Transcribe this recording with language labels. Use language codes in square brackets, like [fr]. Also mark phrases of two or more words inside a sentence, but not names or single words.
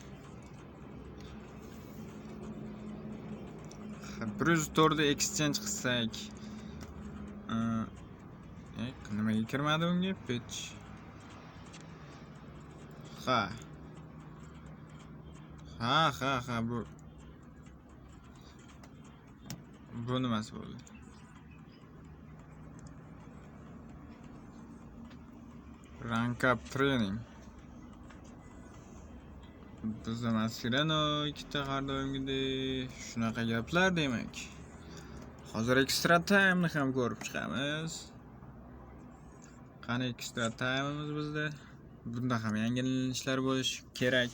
[uz] 104 da exchange qilsak. Nimaga kirmadi unga? Pitch. Ha, bu nimasi bo'ldi? [en] Rank up training. [uz] Bizda Mascherano ikkita har doimgidek shunaqa gaplar demak. Hozir [en] extra time'ni [uz] ham ko'rib chiqamiz. Qani [en] extra time'imiz [uz] bizda? Bunda ham yangiliklar bo'lish kerak.